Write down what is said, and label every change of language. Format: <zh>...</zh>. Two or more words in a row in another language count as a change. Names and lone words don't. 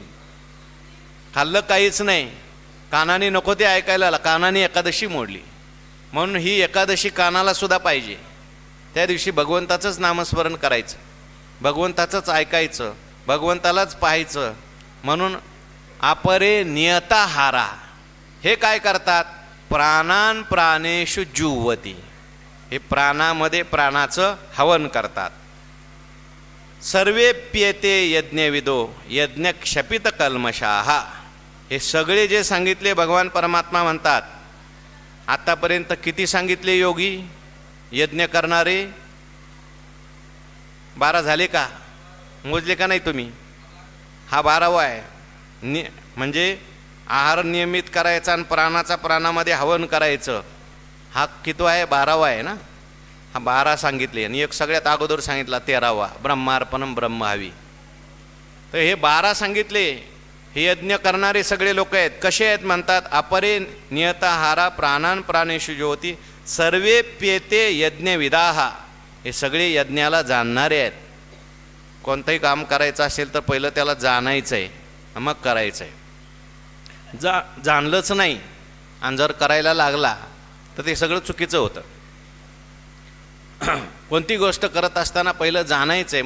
<mr>खाल्लं काहीच नाही, कानाने नको ते ऐकायला, कानाने एकादशी मोडली. म्हणून ही एकादशी कानाला सुद्धा पाहिजे. त्या दिवशी भगवंताचंच नामस्मरण करायचं, भगवंताचंच ऐकायचं, भगवंतालाच पाहायचं. म्हणून</mr> <sa>अपरे नियताहारा</sa> <mr>हे काय करतात,</mr> <sa>प्राणान प्राणेषु जुह्वति,</sa> <mr>हे प्राणामध्ये प्राणाचं हवन करतात.</mr> <sa>सर्वेप्येते यज्ञविदो यज्ञ क्षपित कल्मषाः,</sa> <mr>हे सगळे जे सांगितले भगवान परमात्मा म्हणतात. आतापर्यंत किती सांगितले योगी यज्ञ करणारे? 12 झाले का? मोजले का नाही तुम्ही? हा 12वा आहे. म्हणजे आहार नियमित करायचा आणि प्राणाचा प्राणामध्ये हवन करायचं. हा कितवा आहे? 12वा आहे ना. हा 12 सांगितले आणि एक सगळ्यात अगोदर सांगितला 13वा,</mr> <sa>ब्रह्मार्पणम ब्रह्महवी.</sa> <mr>तर हे 12 सांगितले. हे यज्ञ करणारे सगळे लोक आहेत. कसे आहेत म्हणतात,</mr> <sa>अपरे नियताहारा प्राणान प्राणेषु ज्योती सर्वेप्येते यज्ञविदाः,</sa> <mr>हे सगळे यज्ञाला जाणणारे आहेत. कोणतंही काम करायचं असेल तर पहिलं त्याला जाणायचं आहे, मग करायचं आहे. जाणलंच नाही आणि जर करायला लागला तर ते सगळं चुकीचं होतं. कोणती गोष्ट करत असताना पहिलं जाणायचं आहे.</mr>